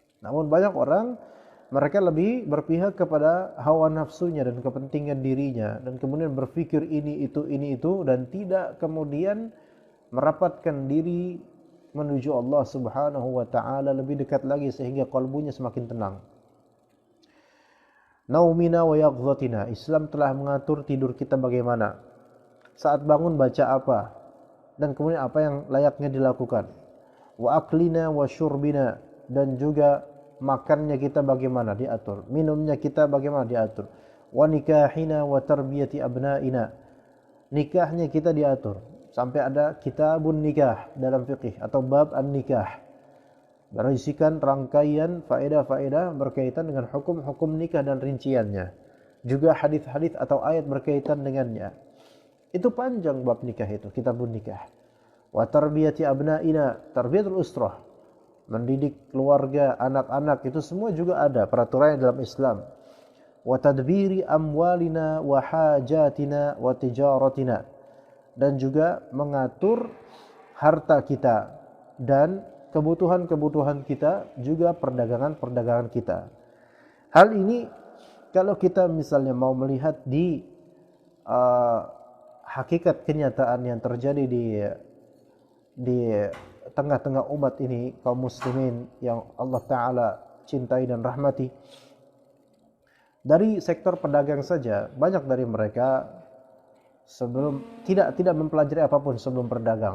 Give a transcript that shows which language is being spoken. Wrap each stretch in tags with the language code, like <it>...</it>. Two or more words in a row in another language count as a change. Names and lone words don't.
<id>Namun banyak orang mereka lebih berpihak kepada hawa nafsunya dan kepentingan dirinya, dan kemudian berpikir ini itu, dan tidak kemudian merapatkan diri menuju Allah</id> <ar>Subhanahu wa taala</ar> <id>lebih dekat lagi sehingga kalbunya semakin tenang.</id> <ar>Naumina wa yaqdhatina,</ar> <id>Islam telah mengatur tidur kita bagaimana, saat bangun baca apa, dan kemudian apa yang layaknya dilakukan.</id> <ar>Wa aklina wa syurbina,</ar> <id>dan juga makannya kita bagaimana diatur, minumnya kita bagaimana diatur.</id> <ar>Wa nikahina wa tarbiyati abnaina,</ar> <id>nikahnya kita diatur, sampai ada</id> <ar>kitabun nikah</ar> <id>dalam fikih atau</id> <ar>bab an-nikah,</ar> <id>berisikan rangkaian faedah-faedah berkaitan dengan hukum-hukum nikah dan rinciannya, juga hadis-hadis atau ayat berkaitan dengannya. Itu panjang bab nikah itu,</id> <ar>kitabun nikah. Wa tarbiyati abnaina, tarbiyatul usrah,</ar> <id>mendidik keluarga, anak-anak, itu semua juga ada peraturannya dalam Islam.</id> <ar>Wa tadbiri amwalina wa hajatina wa tijaratina,</ar> <id>dan juga mengatur harta kita dan kebutuhan-kebutuhan kita, juga perdagangan-perdagangan kita. Hal ini kalau kita misalnya mau melihat di hakikat kenyataan yang terjadi di tengah-tengah umat ini, kaum muslimin yang Allah Ta'ala cintai dan rahmati, dari sektor pedagang saja banyak dari mereka sebelum tidak mempelajari apapun sebelum berdagang.</id>